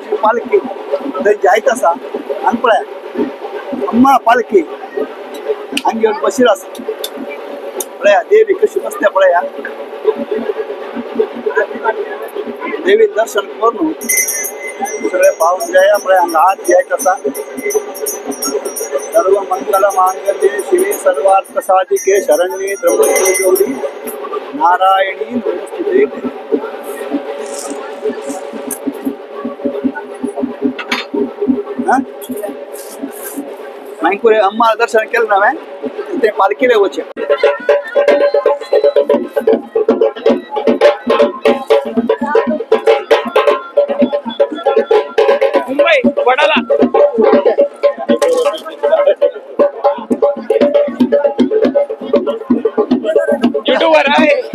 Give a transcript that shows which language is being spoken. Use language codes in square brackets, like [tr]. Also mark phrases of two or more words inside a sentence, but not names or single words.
[kok] जी पालखी थंय जायत आसा आनी पळय अम्मा पालखी हांगा येवन बशिल्लो आसा। पळया देवी कशी बसल्या पळया। देवी दर्शन करून सगळे पावून जाया। पळय हांगा हात घ्यायचा आसा। [sa] सर्व मंगल मांगल्ये शिवे सर्वार्थ साधिके शरण्ये त्र्यंबके गौरी नारायणी नमोस्तुते। [kok] माविनी कुरवा अम्मा दर्शन केलं नव्हे ते पालखीले वचया। [mr] मुंबई वडाला यूट्यूबर आहे